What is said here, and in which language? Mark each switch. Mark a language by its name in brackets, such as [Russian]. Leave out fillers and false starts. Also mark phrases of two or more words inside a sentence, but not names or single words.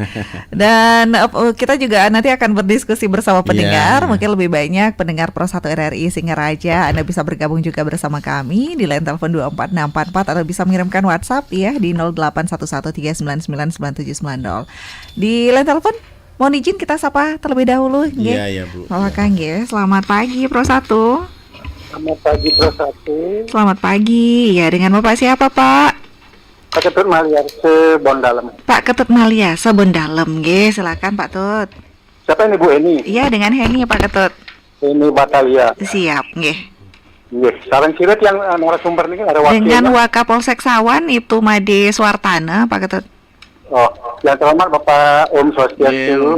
[Indonesian] Dan kita juga nanti akan berdiskusi bersama pendengar, mungkin lebih banyak pendengar Pro 1 RRI Singaraja. Anda bisa bergabung juga bersama kami di line telepon 24644 atau bisa mengirimkan WhatsApp ya di 081139999790. Di line telepon mohon izin kita sapa terlebih dahulu. Iya, Bu. Pak Kang nggih. Selamat pagi Pro 1. Selamat pagi Pro 1. Selamat pagi. Ya, dengan Bapak siapa, Pak? Pak Ketut Maliarse Bondalem. Pak Ketut Maliarse Bondalem nggih. Silakan Pak Tut. Siapa ini Bu Eni? Iya, dengan Heni Pak Ketut. Ini Batalia. Siap nggih. Iya, sekarang siret yang narasumber ini ada wakilnya. Dengan Wakapolsek Sawan Ibtu Made Suartana, Pak Ketut. Oh, yang terhormat Bapak Om Swastiastu.